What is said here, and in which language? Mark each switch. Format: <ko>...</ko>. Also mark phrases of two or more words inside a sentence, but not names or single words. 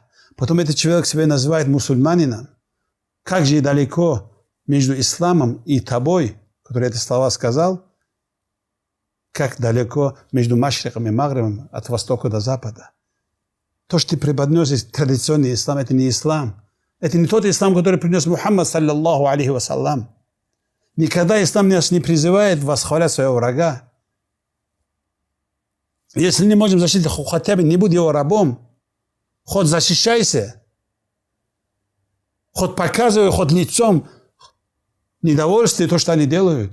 <ru>Потом этот человек себя называет мусульманином. Как же далеко между исламом и тобой, который эти слова сказал, как далеко между Машриком и Магрибом от востока до запада. То, что ты преподносишь традиционный ислам, это не ислам. Это не тот ислам, который принес Мухаммад,</ru> <ar>صلى الله عليه وسلم.</ar> <ru>Никогда ислам нас не призывает восхвалять своего врага. Если не можем защитить, хотя бы не будь его рабом. Хоть защищайся. Хоть показывай, хоть лицом недовольствие, то, что они делают.</ru>